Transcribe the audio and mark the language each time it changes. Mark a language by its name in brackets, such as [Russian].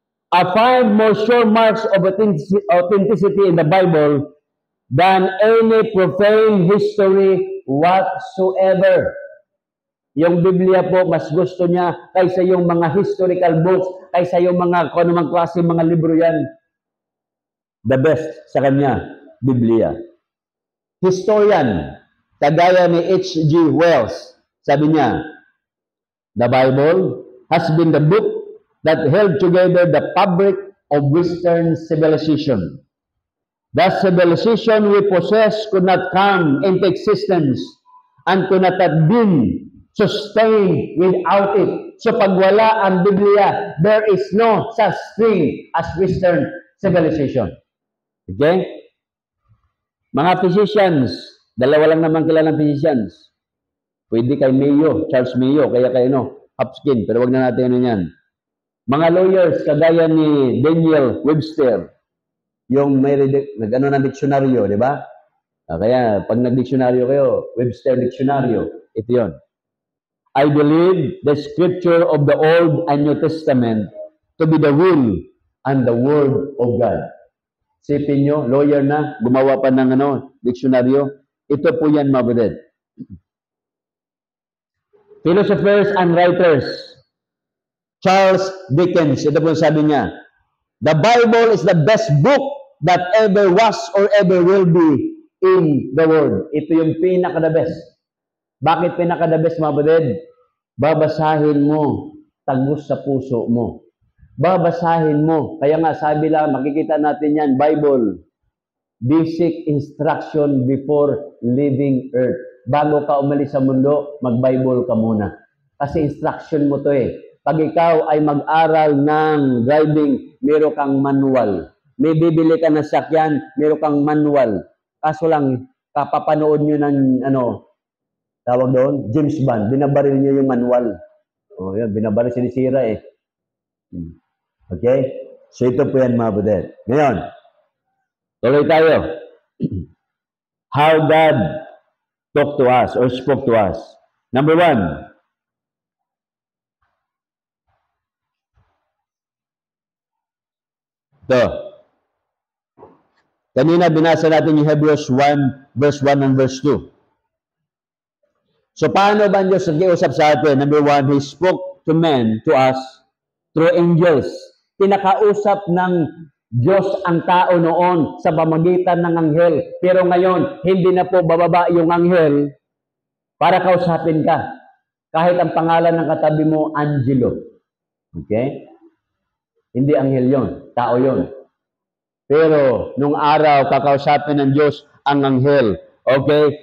[English] I find more sure marks of authenticity in the Bible than any profane history whatsoever. [Filipino] Yung Biblia po, mas gusto niya kaysa yung mga historical books, kaysa yung mga kung anumang klase mga libro yan. The best sa kanya, Biblia. Historian, kagaya ni H.G. [English] Wells, [Filipino] sabi niya, [English] the Bible has been the book that held together the fabric of Western civilization. The civilization we possess could not come into existence and could not have been sustained without it. [Filipino] So pag wala ang Biblia, [English] there is no such thing as Western civilization. [Filipino] Okay? Mga physicians, dalawa lang naman kilalang physicians. Pwede kay Mayo, Charles Mayo, kaya kay Hopkins, pero wag na natin ano yan. Mga lawyers, kagaya ni Daniel Webster, yung may nag-ano ng diksyonaryo, di ba? Kaya, pag nag-diksyonaryo kayo, Webster Dictionario, ito yun. [English] I believe the scripture of the Old and New Testament to be the will and the word of God. [Filipino] Sipin nyo, lawyer na, gumawa pa ng diksyonaryo. Ito po yan, mga kapatid. [English] Philosophers and writers, Charles Dickens, [Filipino] ito po sabi niya, [English] the Bible is the best book that ever was or ever will be in the world. [Filipino] Ito yung pinaka-the best. Bakit pinaka-the best, mga kapatid? Babasahin mo tagos sa puso mo. Babasahin mo. Kaya nga sabi lang, makikita natin yan, Bible. [English] Basic instruction before leaving earth. [Filipino] Bago ka umalis sa mundo, mag-Bible ka muna. Kasi instruction mo to eh. Pag ikaw ay mag-aral ng driving, meron kang manual. May bibili ka ng sakyan, meron kang manual. Kaso lang, kapapanood nyo ng, tawag doon, James Bond, binabaril nyo yung manual. O yan, binabaril, sinisira eh. Okay? So ito po yan mga budet. Ngayon, tuloy tayo. [English] How God talked to us or spoke to us. Number 1. [Filipino] Ito. Kanina binasa natin yung Hebrews 1, verse 1 and verse 2. So paano ba Diyos nag-iusap sa atin? [English] Number 1, He spoke to men, to us, through angels. [Filipino] Pinakausap ng Diyos ang tao noon sa pamamagitan ng anghel. Pero ngayon, hindi na po bababa yung anghel para kausapin ka. Kahit ang pangalan ng katabi mo, Angelo. Okay? Hindi anghel yon, tao yon. Pero nung araw, kakausapin ng Diyos ang anghel. Okay?